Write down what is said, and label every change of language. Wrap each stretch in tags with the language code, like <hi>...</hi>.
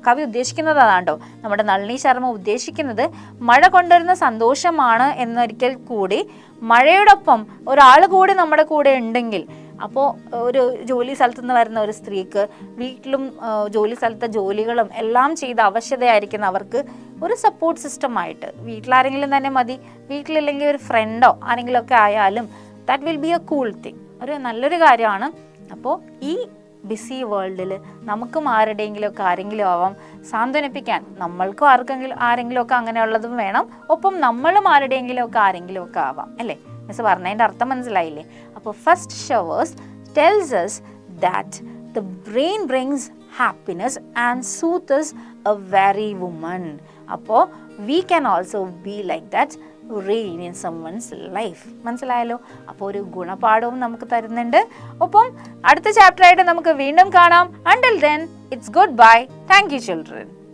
<ml>കവി ഉദ്ദേശിക്കുന്നത് അതാണ്ടോ, നമ്മുടെ നളിനി ശർമ്മ ഉദ്ദേശിക്കുന്നത് മഴ കൊണ്ടുവരുന്ന സന്തോഷമാണ് എന്നൊരിക്കൽ കൂടി മഴയോടൊപ്പം ഒരാൾ കൂടി നമ്മുടെ കൂടെ ഉണ്ടെങ്കിൽ, അപ്പോൾ ഒരു ജോലി സ്ഥലത്തു നിന്ന് വരുന്ന ഒരു സ്ത്രീക്ക് വീട്ടിലും ജോലി സ്ഥലത്തെ ജോലികളും എല്ലാം ചെയ്ത് അവശതയായിരിക്കുന്ന അവർക്ക് ഒരു സപ്പോർട്ട് സിസ്റ്റമായിട്ട് വീട്ടിലാരെങ്കിലും തന്നെ മതി, വീട്ടിലില്ലെങ്കിൽ ഒരു ഫ്രണ്ടോ ആരെങ്കിലും ഒക്കെ ആയാലും</ml> <en>that will be a cool thing,</en> <ml>ഒരു നല്ലൊരു കാര്യമാണ്. അപ്പോൾ ഈ ബിസി വേൾഡിൽ നമുക്കും ആരുടെയെങ്കിലുമൊക്കെ ആരെങ്കിലും ആവാം സാന്ത്വനിപ്പിക്കാൻ, നമ്മൾക്കും ആരെങ്കിലും ഒക്കെ അങ്ങനെയുള്ളതും വേണം, ഒപ്പം നമ്മളും ആരുടെയെങ്കിലുമൊക്കെ ആരെങ്കിലുമൊക്കെ ആവാം അല്ലേ. മിസ് പറഞ്ഞതിൻ്റെ അർത്ഥം മനസ്സിലായില്ലേ?</ml> <en>അപ്പോൾ first showers tells us that the rain brings happiness and soothes a weary woman. അപ്പോൾ we can also be like that rain in someone's life.</en> <ml>മനസ്സിലായല്ലോ? അപ്പോൾ ഒരു ഗുണപാഠവും നമുക്ക് തരുന്നുണ്ട്. ഒപ്പം അടുത്ത ചാപ്റ്റർ ആയിട്ട് നമുക്ക് വീണ്ടും കാണാം.</ml> <en>Until then, it's goodbye. Thank you children.</en>